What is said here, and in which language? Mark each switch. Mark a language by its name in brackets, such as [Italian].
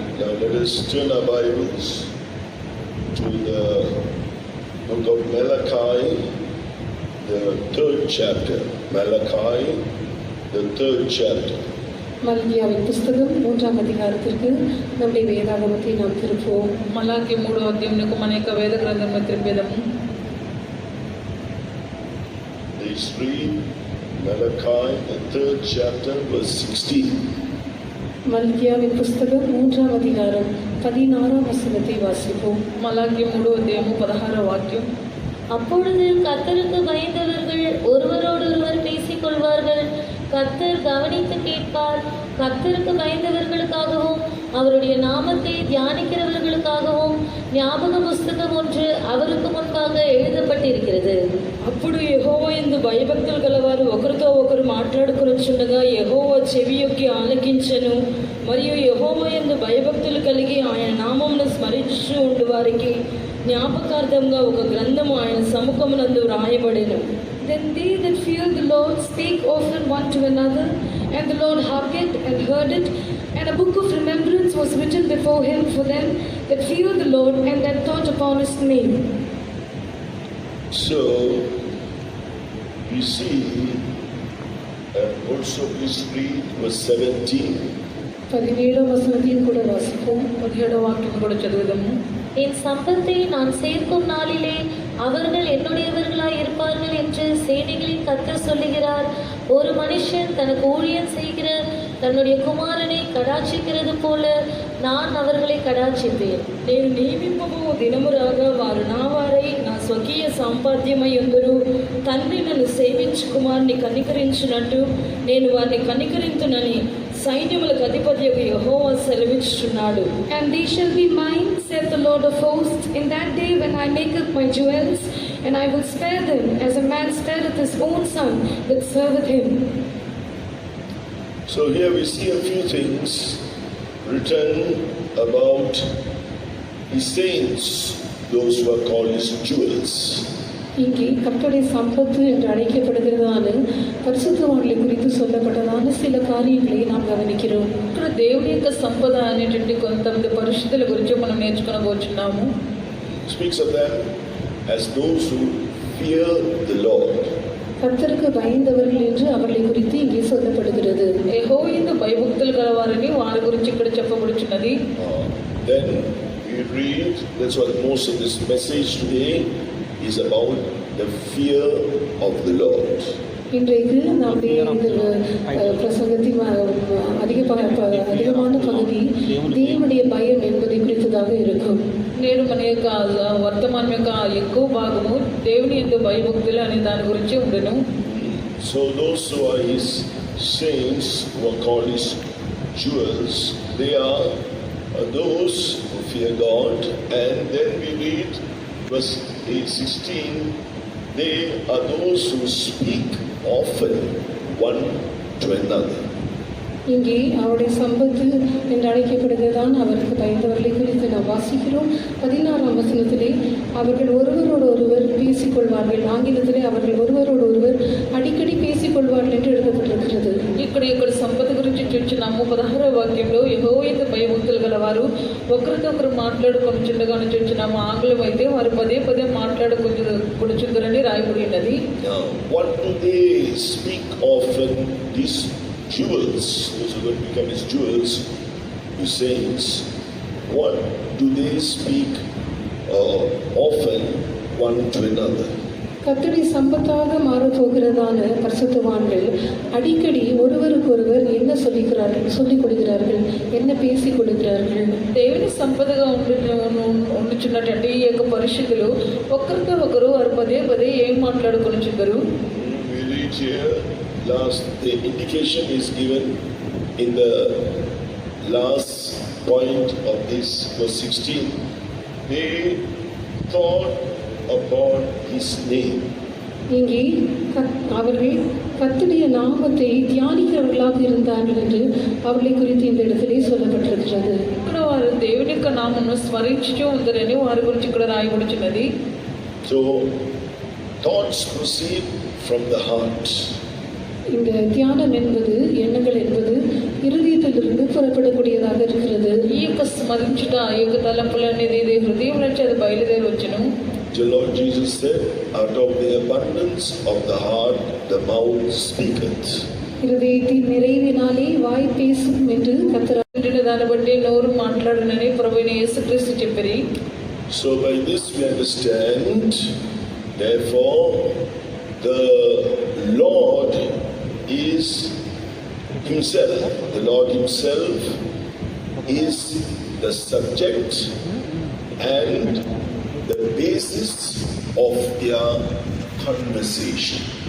[English] Now let us turn our Bibles to the book of Malachi, the 3rd chapter. Malachi, the 3rd chapter. [Tamil] மல்கியாவின் புஸ்தகம் 3ஆம் அதிகாரத்திற்கு நம்முடைய வேதாகமத்தை நாம் திருப்புவோம். [Telugu] మలాకి 3వ అధ్యాయమునకు మన యొక్క వేద గ్రంథము త్రిపేదము. [English] Please read Malachi, the 3rd chapter, verse 16. [Tamil] மல்கியாவின் புஸ்தகம் 3ஆம் அதிகாரம் 16ஆம் வசனத்தை வாசிப்போம். [Telugu] మలాకి 3వ అధ్యాయము 16వ వాక్యం. [Tamil] அப்பொழுது கர்த்தருக்கு பயந்தவர்கள் ஒருவரோடொருவர் பேசிக்கொள்வார்கள். கர்த்தர் கவனித்து கேட்பார். கர்த்தருக்கு பயந்தவர்களுக்காகவும் அவருடைய நாமத்தை தியானிக்கிறவர்களுக்காகவும் ஞாபக புஸ்தகம் ஒன்று அவருக்கு முன்பாக எழுதப்பட்டிருக்கிறது. [Telugu] అప్పుడు యెహోవా యందు భయభక్తులు గలవారు ఒకరితో ఒకరు మాట్లాడుకొనుచుండగా యెహోవా చెవియొగ్గి ఆలకించెను. మరియు యెహోవా యందు భయభక్తులు కలిగి ఆయన నామమును స్మరించు ఉండు వారికి జ్ఞాపకార్థంగా ఒక గ్రంథము ఆయన సముఖమునందు వ్రాయబడెను. [English] Then they that fear the Lord speak often one to another, and the Lord hearkened and heard it, and a book of remembrance was written before him for them that fear the Lord and that thought upon his name. So, we see, also please read verse 17. [Tamil] 17ஆம் வசனத்தையும் கூட வாசிப்போம். [Telugu] 17వ వాక్యం కూడా చదువుదాము. [Tamil] என் சம்பத்தை நான் சேர்க்கும் நாளிலே அவர்கள் என்னுடையவர்களாய் இருப்பார்கள் என்று சேனைகளின் கர்த்தர் சொல்லுகிறார். ஒரு மனுஷன் தனக்கு ஊழியம் செய்கிற தன்னுடைய குமாரனை கடாட்சிக்கிறது போல நான் அவர்களை கடாட்சிப்பேன். [Telugu] నేను నియమింపబో దినము రాగా వారు నా వారై నా స్వకీయ సంపాద్యమై ఉందురు. తండ్రి నన్ను సేవించు కుమారుని కనికరించినట్టు నేను వారిని కనికరింతునని సైన్యములకు అధిపతియగు యెహోవా సెలవిచ్చుచున్నాడు. [English] And they shall be mine, saith the Lord of hosts, in that day when I make up my jewels, and I will spare them as a man spareth his own son that serveth him. So here we see a few things written about his saints, those who are called his jewels. [Tamil] இங்கே கர்த்தருடைய சம்பத்து என்று அழைக்கப்படுகிறதான பரிசுத்தவான்களை குறித்து சொல்லப்பட்டதான சில காரியங்களை நாம் கவனிக்கிறோம். [Telugu] ఇక్కడ దేవుని యొక్క సంపద అనేటువంటి కొంతమంది పరిశుద్ధుల గురించి మనం నేర్చుకోబోతున్నాము. [English] Speaks of them as those who fear the Lord. [Tamil] கர்த்தருக்கு பயந்தவர்கள் என்று அவர்களை குறித்து இங்கே சொல்லப்படுகிறது. [Telugu] యెహోవాయందు భయభక్తులు గలవారని వారి గురించి ఇక్కడ చెప్పబడుచున్నది. [English] Then we read, that's what most of this message today is about, the fear of the Lord. [Tamil] இன்றைக்கு நம்முடைய இந்த பிரசங்கத்தின் அதிகமான பகுதி தேவனுடைய பயம் என்பதை குறித்ததாக இருக்கும். [Telugu] నేడు మన యొక్క వర్తమానం యొక్క ఎక్కువ భాగము దేవుని యందు భయభక్తులు అనే దాని గురించి ఉండను. [English] So those who are his saints, who are called his jewels, they are those who fear God. And then we read verse 16, they are those who speak often one to another. [Tamil] இங்கே அவருடைய சம்பத்து என்று அழைக்கப்படுகிறதான் அவருக்கு பயந்தவர்களை குறித்து நாம் வாசிக்கிறோம். 16ஆம் வசனத்திலே அவர்கள் ஒருவரோடு ஒருவர் பேசிக்கொள்வார்கள். ஆங்கிலத்திலே அவர்கள் ஒருவரோடு ஒருவர் அடிக்கடி பேசிக்கொள்வார்கள் என்று எழுதப்பட்டிருக்கிறது. [Telugu] ఇక్కడ సంపద గురించి చూస్తున్నాము. 16వ వాక్యంలో యెహోవాయందు భయభక్తులు గలవారు ఒకరితో ఒకరు మాట్లాడుకొనుచుండగానే చూస్తున్నాము. ఆంగ్లం అయితే వారు పదే పదే మాట్లాడుకొనుచుందరని రాయబడి ఉన్నది. [English] What do they speak often? These jewels, those who will become his jewels, his saints, what do they speak often one to another? [Tamil] கர்த்தருடைய சம்பத்தாக மாறப்போகிறதான பரிசுத்தவான்கள் அடிக்கடி ஒருவருக்கொருவர் என்ன சொல்லிக் கொடுக்கிறார்கள், என்ன பேசிக் கொடுக்கிறார்கள். [Telugu] దేవుని సంపదగా ఉండుచున్నటువంటి ఈ యొక్క పరిశుద్ధులు ఒకరితో ఒకరు వారు పదే పదే ఏం మాట్లాడుకొనుచుందరు. [English] We read here, the indication is given in the last point of this verse 16. They thought upon his name. [Tamil] இங்கே அவர்கள் கர்த்தருடைய நாமத்தை தியானிக்கிறவர்களாக இருந்தார்கள் என்று அவர்களை குறித்து இந்த இடத்திலே சொல்லப்பட்டிருக்கிறது. [Telugu] ఇక్కడ వారు దేవుని యొక్క నామమును స్మరించుచూ ఉందరని వారి గురించి ఇక్కడ రాయబడుచున్నది. [English] So thoughts proceed from the heart. [Tamil] இந்த தியானம் என்பது எண்ணங்கள் என்பது இருதயத்திலிருந்து புறப்படக்கூடியதாக இருக்கிறது. [Telugu] ఈ యొక్క స్మరించుట ఈ యొక్క తలంపులు అనేది ఇది హృదయం నుంచి అది బయలుదేరి వచ్చును. [English] The Lord Jesus said, out of the abundance of the heart, the mouth speaketh. [Tamil] இருதயத்தின் நிறைவினாலே வாய் பேசும் என்று கர்த்தர் [Telugu] నిండిన దాన్ని బట్టి నోరు మాట్లాడునని ప్రభువైన యేసుక్రీస్తు చెప్పిరి. [English] So by this we understand, therefore, the Lord is Himself. The Lord Himself is the subject and the basis of their conversation.